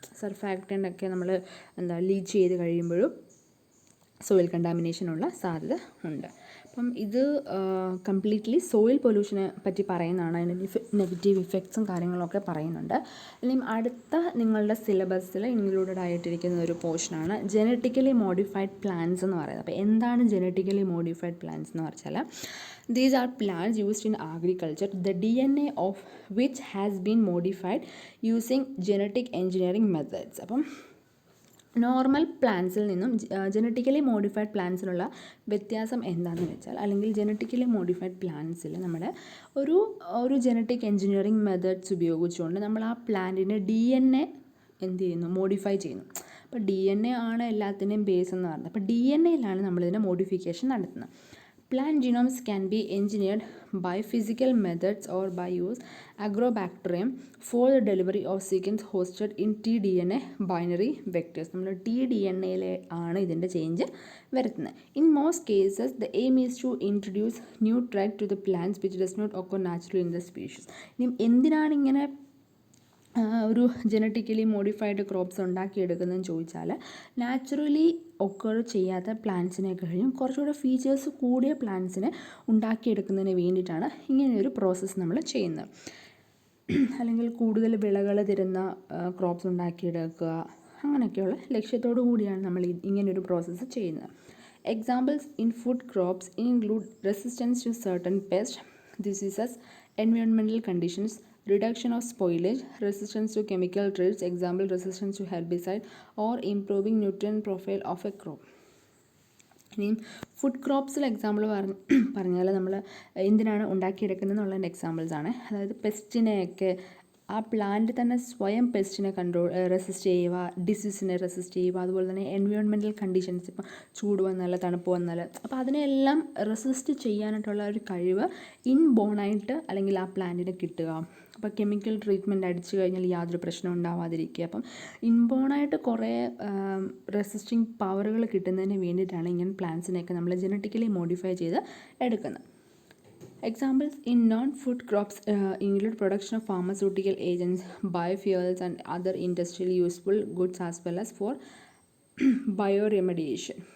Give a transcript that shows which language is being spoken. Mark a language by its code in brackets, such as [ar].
[ml] സർഫാക്റ്റൻ്റ് ഒക്കെ നമ്മൾ ലീച്ച് ചെയ്ത് കഴിയുമ്പോഴും സോയിൽ കണ്ടാമിനേഷനുള്ള സാധ്യത ഉണ്ട്. അപ്പം ഇത് കംപ്ലീറ്റ്ലി സോയിൽ പൊല്യൂഷനെ പറ്റി പറയുന്നതാണ്. അതിൻ്റെ നെഗറ്റീവ് ഇഫക്ട്സും കാര്യങ്ങളൊക്കെ പറയുന്നുണ്ട്. ഇനിയും അടുത്ത നിങ്ങളുടെ സിലബസിൽ ഇൻക്ലൂഡഡ് ആയിട്ടിരിക്കുന്ന ഒരു പോർഷനാണ് ജനറ്റിക്കലി മോഡിഫൈഡ് പ്ലാന്റ്സ് എന്ന് പറയുന്നത്. അപ്പോൾ എന്താണ് ജനറ്റിക്കലി മോഡിഫൈഡ് പ്ലാന്റ്സ് എന്ന് വെച്ചാൽ, [en] these are plants used in agriculture, the DNA of which has been modified using genetic engineering methods. [ml] അപ്പം നോർമൽ പ്ലാന്റ്സിൽ നിന്നും ജനറ്റിക്കലി മോഡിഫൈഡ് പ്ലാന്റ്സിലുള്ള വ്യത്യാസം എന്താണെന്ന് വെച്ചാൽ, അല്ലെങ്കിൽ ജനറ്റിക്കലി മോഡിഫൈഡ് പ്ലാന്റ്സിൽ നമ്മുടെ ഒരു ജനറ്റിക് എൻജിനീയറിംഗ് മെത്തേഡ്സ് ഉപയോഗിച്ചുകൊണ്ട് നമ്മൾ ആ പ്ലാന്റിൻ്റെ DNA എന്ത് ചെയ്യുന്നു, മോഡിഫൈ ചെയ്യുന്നു. അപ്പോൾ DNA ആണ് എല്ലാത്തിൻ്റെയും ബേസ് എന്ന് പറയുന്നത്. അപ്പോൾ DNAയിലാണ് നമ്മളിതിൻ്റെ മോഡിഫിക്കേഷൻ നടത്തുന്നത്. [en] Plant genomes can be engineered by physical methods or by use agrobacterium for the delivery of sequence hosted in tDNA binary vectors. [ml] നമ്മൾ tDNAയിൽ ആണ് ഇതിൻ്റെ ചേഞ്ച് വരുത്തുന്നത്. [en] In most cases, the aim is to introduce new trait to the plants which does not occur naturally in the species. [ml] ഇനി എന്തിനാണ് ഇങ്ങനെ ഒരു genetically modified crops ഉണ്ടാക്കിയെടുക്കുന്നതെന്ന് ചോദിച്ചാൽ, naturally occur ചെയ്യാത്ത പ്ലാന്റ്സിനെ കഴിഞ്ഞും കുറച്ചുകൂടെ ഫീച്ചേഴ്സ് കൂടിയ പ്ലാന്റ്സിനെ ഉണ്ടാക്കിയെടുക്കുന്നതിന് വേണ്ടിയിട്ടാണ് ഇങ്ങനെയൊരു പ്രോസസ്സ് നമ്മൾ ചെയ്യുന്നത്. അല്ലെങ്കിൽ കൂടുതൽ വിളകൾ തരുന്ന ക്രോപ്സ് ഉണ്ടാക്കിയെടുക്കുക, അങ്ങനെയൊക്കെയുള്ള ലക്ഷ്യത്തോടു കൂടിയാണ് നമ്മൾ ഇങ്ങനെയൊരു പ്രോസസ്സ് ചെയ്യുന്നത്. [en] Examples in food crops include resistance to certain pest diseases, environmental conditions, reduction of spoilage, resistance to chemical traits, example resistance to herbicide, or improving nutrient profile of a crop. [ml] ഇനിയും food ക്രോപ്സിൽ example പറഞ്ഞാൽ നമ്മൾ എന്തിനാണ് ഉണ്ടാക്കിയെടുക്കുന്നത് എന്നുള്ളതിൻ്റെ എക്സാമ്പിൾസാണ്. അതായത് പെസ്റ്റിനെയൊക്കെ ആ plant തന്നെ സ്വയം പെസ്റ്റിനെ റെസിസ്റ്റ് ചെയ്യുക, ഡിസീസിനെ റെസിസ്റ്റ് ചെയ്യുക, അതുപോലെ തന്നെ എൻവയോൺമെൻറ്റൽ കണ്ടീഷൻസ്, ഇപ്പം ചൂട് വന്നാൽ തണുപ്പ് വന്നാൽ, അപ്പോൾ അതിനെല്ലാം റെസിസ്റ്റ് ചെയ്യാനായിട്ടുള്ള ഒരു കഴിവ് ഇൻബോണായിട്ട് അല്ലെങ്കിൽ ആ പ്ലാന്റിന് കിട്ടുക. അപ്പോൾ കെമിക്കൽ ട്രീറ്റ്മെൻറ്റ് അടിച്ചു കഴിഞ്ഞാൽ യാതൊരു പ്രശ്നം ഉണ്ടാവാതിരിക്കുക. അപ്പം ഇൻബോണായിട്ട് കുറേ റെസിസ്റ്റിംഗ് പവറുകൾ കിട്ടുന്നതിന് വേണ്ടിയിട്ടാണ് ഇങ്ങനെ പ്ലാന്റ്സിനെയൊക്കെ നമ്മൾ ജനറ്റിക്കലി മോഡിഫൈ ചെയ്ത് എടുക്കുന്നത്. [en] Examples in non-food crops include production of pharmaceutical agents, biofuels and other industrially useful goods as well as for bioremediation.